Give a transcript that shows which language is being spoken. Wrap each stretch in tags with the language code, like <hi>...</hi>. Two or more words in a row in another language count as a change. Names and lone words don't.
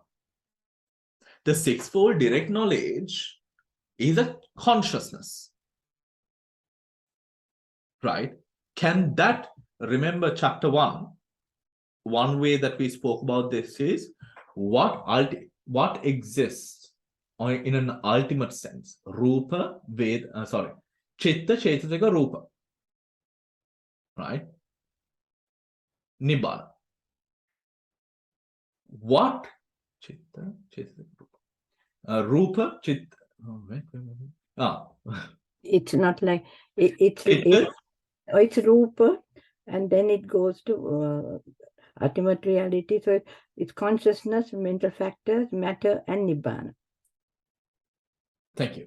<en>The sixfold direct knowledge is a consciousness. Right? Can that, remember chapter 1, one way that we spoke about this is what exists in an ultimate sense.</en> <pi>Rupa, Chitta, Chetasika, Rupa.</pi> <en>Right? Nibbana.</en> <pi>What? Chitta, Chetasika, Rupa. Rupa, Chitta.</pi> <en>Oh, wait. It's not like it's Rupa, and then it goes to ultimate reality. So it's consciousness, mental factors, matter, and Nibbana. Thank you.</en>